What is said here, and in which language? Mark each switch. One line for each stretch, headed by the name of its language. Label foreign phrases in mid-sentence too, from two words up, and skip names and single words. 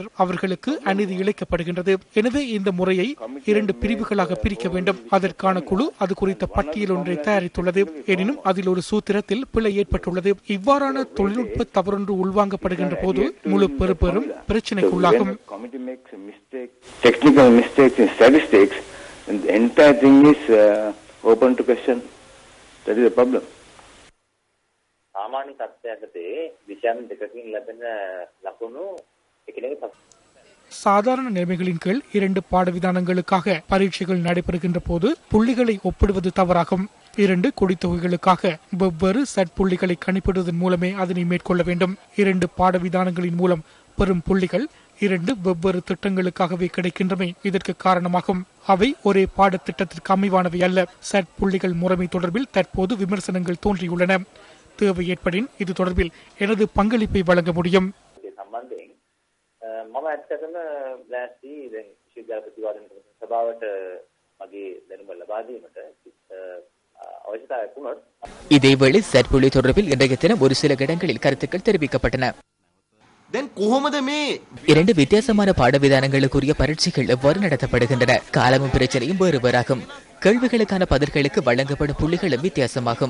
Tamil: அவர்களுக்கு அநீதி இழைக்கப்படுகின்றது. எனவே இந்த முறையை 2 பிரிவுகளாக பிரிக்க வேண்டும். அதற்கான குழு அது குறித்த பட்டியல் ஒன்றை தயாரித்துள்ளது. எனினும் அதில் ஒரு சூத்திரத்தில் பிழை ஏற்பட்டுள்ளது. இவ்வாறான தொழில்நுட்ப தவறொன்று உள்வாங்கப்படுகின்ற போது முழு பெறுபேறும் பிரச்சனைக்குள்ளாகும்.
English: Technical mistakes in statistics, and the entire thing is open to question. That is the problem.
Sinhala: සාමාන්‍ය තත්ත්වයකදී විෂයන් දෙකකින් ලැබෙන ලකුණු එකිනෙක
Tamil: சாதாரண நிலைமைகளின் கீழ் 2 பாடவிதானங்களுக்காக பரீட்சைகள் நடைபெறுகின்ற போது புள்ளிகளை ஒப்பிடுவது தவறாகும். 2 கொடித்தொகைகளுக்காக வெவ்வேறு சட்புள்ளிகளை கணிப்பிடுவதன் மூலமே அதனை மேற்கொள்ள வேண்டும். 2 பாடவிதானங்களின் மூலம் பெறும் புள்ளிகள் 2 வெவ்வேறு திட்டங்களுக்காகவே கிடைக்கின்றமை இதற்கு காரணமாகும். அவை ஒரே பாடத்திட்டத்திற்கு அமைவானவை அல்ல. சட்புள்ளிகள் முறைமை தொடர்பில் தற்போது விமர்சனங்கள் தோன்றியுள்ளன. தேவை ஏற்படின் இது தொடர்பில் எனது பங்களிப்பை வழங்க முடியும்.
Sinhala: මම ඇත්තටම ලෑස්ති දැන් විශ්වවිද්‍යාල ප්‍රතිවාදන සභාවට මගේ දැනුම ලබා දීමට අවශ්‍යතාවයක් වුණොත්
Tamil: இதேவேளை சட்புள்ளி தொடர்பில் இன்றைய தினம் ஒரு சில இடங்களில் கருத்துக்கள் தெரிவிக்கப்பட்டன. 2 வித்தியாசமான பாடவிதானங்களுக்குரிய பரீட்சைகள் எவ்வாறு நடத்தப்படுகின்றன? காலமும் பிரச்சனையும் வேறு வேறாகும். கேள்விகளுக்கான பதில்களுக்கு வழங்கப்படும் புள்ளிகளும் வித்தியாசமாகும்.